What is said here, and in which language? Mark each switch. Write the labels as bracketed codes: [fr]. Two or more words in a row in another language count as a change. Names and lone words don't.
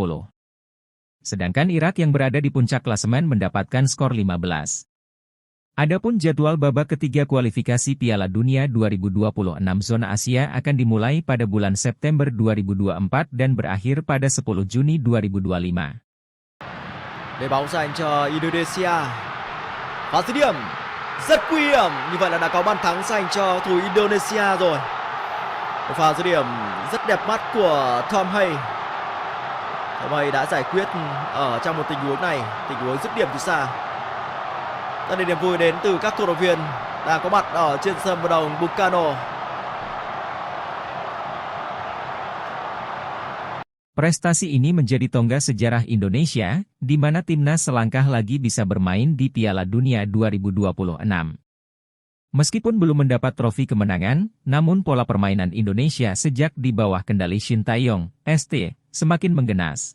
[id] Sedangkan Irak yang berada di puncak klasemen mendapatkan skor 15. Adapun jadwal babak ketiga kualifikasi Piala Dunia 2026 zona Asia akan dimulai pada bulan September 2024 dan berakhir pada 10 Juni 2025. [vi] Để bóng dành cho Indonesia. Và dứt điểm rất nguy hiểm. Như vậy là đã có bàn thắng dành cho thủ Indonesia rồi. Một pha dứt điểm rất đẹp mắt của Tom Haye. Tom Haye đã giải quyết ở trong một tình huống này, tình huống dứt điểm từ xa. Rất là niềm vui đến từ các cổ động viên đang có mặt ở trên sân vận động Bung Karno. [id] Prestasi ini menjadi tonggak sejarah Indonesia, di mana timnas selangkah lagi bisa bermain di Piala Dunia 2026. Meskipun belum mendapat trofi kemenangan, namun pola permainan Indonesia sejak di bawah kendali Shin Tae-yong, ST, semakin menggenas.